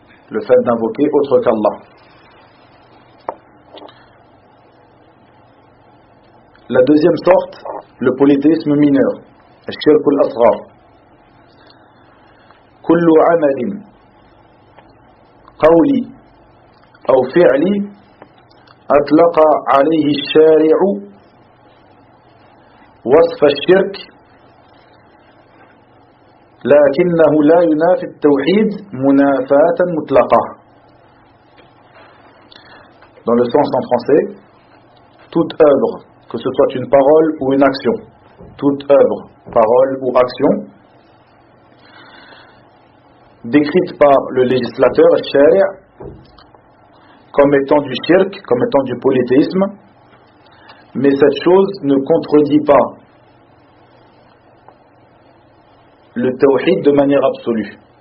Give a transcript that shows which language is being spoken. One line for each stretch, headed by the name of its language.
French: Le fait d'invoquer autre qu'Allah. La deuxième sorte, le polythéisme mineur, al-shirk al-asghar.
Arabic: Kullu amalin قولي أو فعلي أطلق عليه الشارع وصف الشرك لكنه لا ينافي التوحيد منافاة مطلقة.
French: Dans le sens en français, toute œuvre, que ce soit une parole ou une action, toute œuvre, parole ou action, décrite par le législateur, shari', comme étant du shirk, comme étant du polythéisme, mais cette chose ne contredit pas le tawhid de manière absolue.